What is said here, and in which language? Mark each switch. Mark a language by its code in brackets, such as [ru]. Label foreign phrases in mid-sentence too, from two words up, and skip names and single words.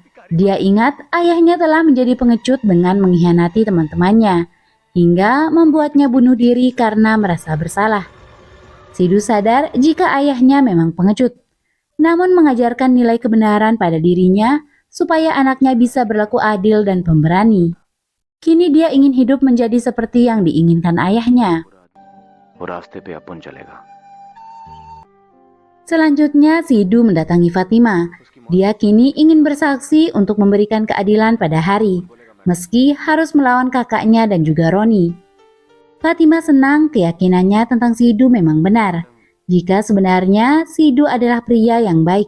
[id] Dia ingat ayahnya telah menjadi pengecut dengan mengkhianati teman-temannya, hingga membuatnya bunuh diri karena merasa bersalah. Sidu sadar jika ayahnya memang pengecut, namun mengajarkan nilai kebenaran pada dirinya supaya anaknya bisa berlaku adil dan pemberani. Kini dia ingin hidup menjadi seperti yang diinginkan ayahnya. [hi] वो रास्ते पे अपन चलेगा [id] Selanjutnya, Sidu mendatangi Fatima. Dia kini ingin bersaksi untuk memberikan keadilan pada Hari, meski harus melawan kakaknya dan juga Roni. Fatima senang keyakinannya tentang Sidu memang benar, jika sebenarnya Sidu adalah pria yang baik.